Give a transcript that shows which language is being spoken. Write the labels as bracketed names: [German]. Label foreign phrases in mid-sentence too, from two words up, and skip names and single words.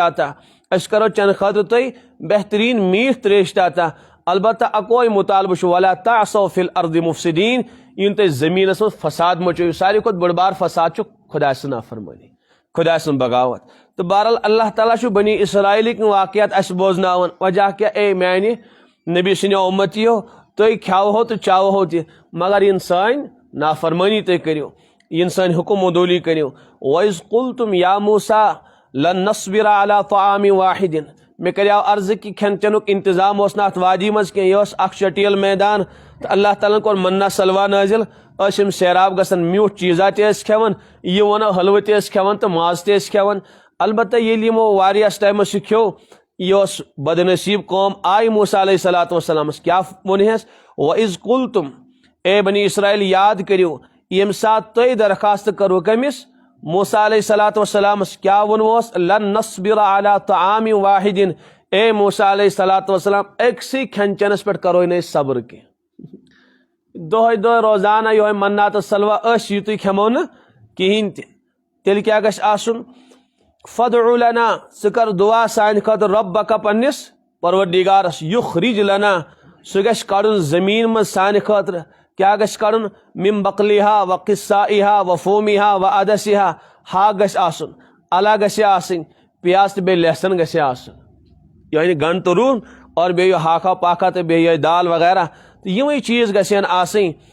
[Kashmiri] عطا أسۍ کرو چنہٕ خٲطرٕ تۄہہِ بہتریٖن میٖٹھ تریش تہِ عطا البتہ اکوے مطالبہٕ چھُ [Arabic] ولا تعصوا فی الارض مفسدین [Kashmiri] ین تُہۍ زمینس منٛز فساد مچٲیِو ساروی کھۄتہٕ بٔڑ بار فساد چھُ خۄداے سٕنٛز نافرمٲنی خۄداے سٕنٛز بغاوت تہٕ بہرحال [Arabic] اللہ تعالیٰ [Kashmiri] چھُ بنی اسرائیلٕکۍ واقعات اَسہِ بوزناوان وجہ کیاہ اے میانہِ نبی سٕنٛدیو اُمتیو تُہۍ کھیٚوہو تہٕ چاوہو تہِ مگر ین سٲنۍ نافرمٲنی تُہۍ کٔرِو ین سٲنۍ حکم عدوٗلی کٔرِو [Arabic] وَإِذْ قُلْتُمْ یا موسیٰ لن نصبر علی طعام [Kashmiri] واحد مےٚ کریاو عرض کہ کھٮ۪ن چٮ۪نُک انتظام اوس نہٕ اتھ وادی منٛز کینٛہہ یہِ اوس اکھ شٹیل میدان تہٕ [Arabic] اللہ تعالیٰ [Kashmiri] ہن کوٚر منا سلوا نٲزِل ٲسۍ یِم سیراب گژھان میوٗٹھ چیٖزا تہِ ٲسۍ کھٮ۪وان یہِ وَنو حلوٕ تہِ ٲسۍ کھٮ۪وان تہٕ ماز تہِ ٲسۍ کھٮ۪وان البتہ ییٚلہِ یِمو واریاہس ٹایمس یہِ کھیوٚو یہِ اوس بدنصیٖب قوم آیہِ موسیٰ [Arabic] علیہ الصلوۃ والسلامس [Kashmiri] کیاہ ووٚنہس [Arabic] وَإِذْ قُلْتُمْ [Kashmiri] اے بنی اسرائیل یاد کٔرِو ییٚمہِ ساتہٕ تُہۍ درخواست کٔروٕ کٔمِس موسیٰ [Arabic] علیہ الصلوۃ والسلامس [Kashmiri] کیاہ ووٚنوس [Arabic] لن نصبر علی طعام واحد [Kashmiri] اے موسیٰ [Arabic] علیہ الصلوۃ والسلام [Kashmiri] أکسٕے کھٮ۪ن چٮ۪نس پٮ۪ٹھ کرو نہٕ أسۍ صبر کینٛہہ دۄہے دۄہے روزانہ یہوے منا تہٕ سلوا أسۍ یِتُے کھٮ۪مو نہٕ کِہیٖنۍ تہِ تیٚلہِ کیاہ گژھِ آسُن فدع لنا ژٕ کر دعا سانہِ خٲطرٕ ربک پننس پروردگارس [Arabic] یخرج لنا [Kashmiri] سُہ گژھِ کڑُن زمیٖن منٛز سانہِ خٲطرٕ کیاہ گژھِ کڑُن [Arabic] من بقلیہا و قصائہا و فومیہا و عدسہا [Kashmiri] ہاکھ گژھِ آسُن الہ گژھِ آسٕنۍ پیاز تہٕ بیٚیہِ لہسن گژھِ آسُن یعنی گنڈٕ تہٕ رُہن اور بیٚیہِ یہِ ہاکھا پاکھا تہٕ بیٚیہِ یہِ دال وغیرہ تہٕ یِمے چیٖز گژھن آسٕنۍ